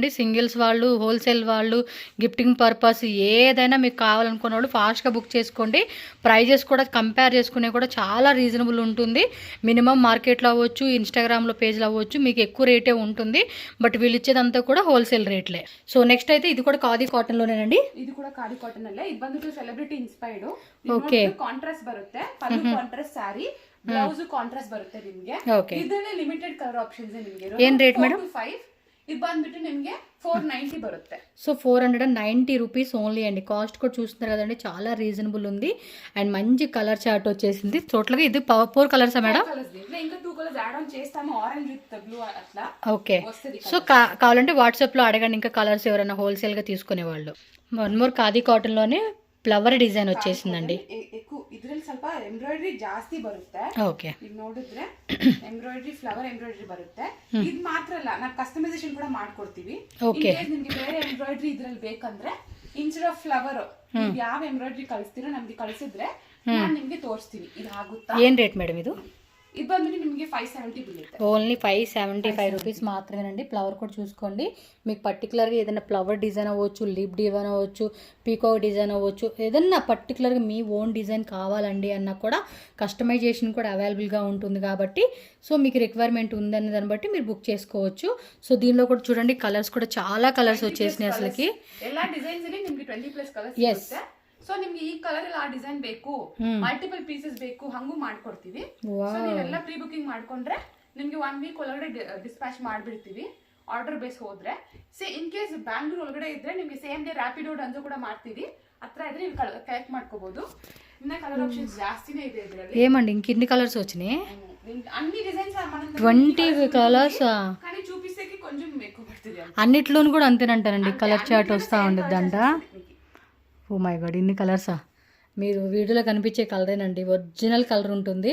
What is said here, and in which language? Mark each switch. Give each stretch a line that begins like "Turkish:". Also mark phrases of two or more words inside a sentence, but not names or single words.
Telugu: సింగిల్స్ వాళ్ళు, హోల్సేల్ వాళ్ళు,
English: gifting purpose
Telugu: ఏదైనా మీకు కావాలనుకున్న వాళ్ళు ఫాస్ట్గా బుక్ చేసుకోండి. ప్రైజెస్ కూడా కంపేర్ చేసుకునే కూడా చాలా రీజనబుల్ ఉంటుంది. మినిమం మార్కెట్లో అవ్వచ్చు, ఇన్స్టాగ్రామ్లో పేజ్లో అవ్వచ్చు, మీకు ఎక్కువ రేటే ఉంటుంది. బట్ వీళ్ళు ఇచ్చేదంతా కూడా హోల్సేల్ రేట్లే.
English: so next
Telugu: అయితే ఇది కూడా ఖాదీ కాటన్ లోనేనండి.
Kannada: ಇದು ಕೂಡ ಖಾದಿ ಕಾಟನ್ ಅಲ್ಲೇ. ಇದು ಬಂದು
English: celebrity inspired.
Kannada: ಓಕೆ, ಕಾಂಟ್ರಾಸ್ಟ್ ಬರುತ್ತೆ. ಪಲ್ಲು
English: contrast saree, blouse contrast
Kannada: ಬರುತ್ತೆ ನಿಮಗೆ. ಇದರಲ್ಲಿ
English: limited colour options
Kannada: ನಿಮಗೆ. ಏನ್
English: rate madam?
Kannada: 5. ಇದು ಬಂದ್ಬಿಟ್ಟು ನಿಮಗೆ 490 ಬರುತ್ತೆ.
Telugu: సో 490
English: rupees only
Telugu: అండి. కాస్ట్ కూడా చూస్తున్నారు కదండి, చాలా రీజనబుల్ ఉంది. అండ్ మంచి
English: colour chart
Telugu: వచ్చేసింది. టోటల్గా ఇది 4 కలర్సా మేడం? ఇంకా 2 కలర్స్
English: add on
Telugu: చేస్తాము,
English: orange with blue
Telugu: అట్లా.
English: okay, so
Telugu: కావాలంటే వాట్సాప్లో అడగండి ఇంకా కలర్స్ ఎవరైనా హోల్సేల్గా తీసుకునే వాళ్ళు. 1 మోర్ ఖాదీ కాటన్లోనే
English: flower design
Telugu: వచ్చేసిందండి.
Kannada: ಇದರಲ್ಲಿ ಸ್ವಲ್ಪ ಎಂಬ್ರಾಯ್ಡರಿ ಜಾಸ್ತಿ ಬರುತ್ತೆ. ಓಕೆ, ಈಗ ನೋಡಿದ್ರೆ
English: embroidery flower embroidery
Kannada: ಬರುತ್ತೆ. ಇದು ಮಾತ್ರ ಅಲ್ಲ, ನಾವು ಕಸ್ಟಮೈಸೇಷನ್ ಕೂಡ ಮಾಡ್ಕೊಡ್ತೀವಿ. ನಿಮಗೆ ಬೇರೆ ಎಂಬ್ರಾಯ್ಡರಿ ಇದರಲ್ಲಿ ಬೇಕಂದ್ರೆ
English: instead of flower
Kannada: ಯಾವ ಎಂಬ್ರಾಯ್ಡ್ರಿ ಕಳಿಸ್ತೀರೋ ನಮ್ಗೆ ಕಳಿಸಿದ್ರೆ ನಾನು ನಿಮ್ಗೆ ತೋರಿಸ್ತೀನಿ. ಇದು ಆಗುತ್ತಾ? ಏನು
English: rate madam
Kannada: ಇದು? ಇದು ಬಂದ್ಬಿಟ್ಟು ನಿಮಗೆ 570 ಬೀಳುತ್ತೆ.
Telugu: ఓన్లీ 575 రూపీస్ మాత్రమేనండి. ఫ్లవర్ కూడా చూసుకోండి. మీకు పర్టికులర్గా ఏదైనా
English: flower design
Telugu: అవ్వచ్చు,
English: lip design
Telugu: అవ్వచ్చు,
English: peacock design
Telugu: అవ్వచ్చు, ఏదన్నా పర్టికులర్గా మీ
English: own design
Telugu: కావాలండి అన్నా కూడా కస్టమైజేషన్ కూడా అవైలబుల్గా ఉంటుంది కాబట్టి సో మీకు రిక్వైర్మెంట్ ఉందనే దాన్ని బట్టి మీరు బుక్ చేసుకోవచ్చు. సో దీనిలో కూడా చూడండి కలర్స్ కూడా చాలా కలర్స్ వచ్చేసినాయి అసలుకి.
Kannada: ಎಲ್ಲ ಡಿಸೈನ್ಸ್ ಅಲ್ಲಿ ನಿಮಗೆ 20+ ಕಲರ್ಸ್
English: Yes.
Kannada: ಇರುತ್ತೆ. ಸೊ ನಿಮ್ಗೆ ಈ ಕಲರ್ ಆ ಡಿಸೈನ್ ಬೇಕು,
English: multiple pieces
Kannada: ಬೇಕು, ಹಂಗೂ ಮಾಡ್ಕೊಡ್ತೀವಿ. ಸೊ ನೀವೆಲ್ಲ
English: pre booking
Kannada: ಮಾಡ್ಕೊಂಡ್ರೆ ನಿಮ್ಗೆ 1 ವೀಕ್ ಒಳಗಡೆ ಡಿಸ್ಪ್ಯಾಚ್ ಮಾಡ್ಬಿಡ್ತೀವಿ
English: order base
Kannada: ಹೋದ್ರೆ.
English: in case Bangalore
Kannada: ಒಳಗಡೆ ಇದ್ರೆ ನಿಮ್ಗೆ
English: same day Rapido
Kannada: ಡನ್ಸು ಕೂಡ ಮಾಡ್ತೀವಿ. ಹತ್ರ ಇದ್ರೆ ನೀವು ಕಲೆಕ್ಟ್ ಮಾಡ್ಕೋಬಹುದು. ಇನ್ನ
English: colour options
Kannada: ಜಾಸ್ತಿನೇ ಇದೆ ಇದರಲ್ಲಿ.
Telugu: ఏమండి ఇంకిన్ని కలర్స్ వచ్చినాయి? అన్ని డిజైన్స్ మనం 20 కలర్స్ కానీ చూపిస్తేకి కొంచెం ఎక్కువ పడుతుంది. అన్నిట్లోనూ కూడా అంతేనంటారండి. కలర్ చార్ట్ వస్తూ ఉండిద్దంట.
English: oh my god,
Telugu: ఇన్ని కలర్సా? మీరు వీడియోలో కనిపించే కలరేనండి,
English: original colour
Telugu: ఉంటుంది.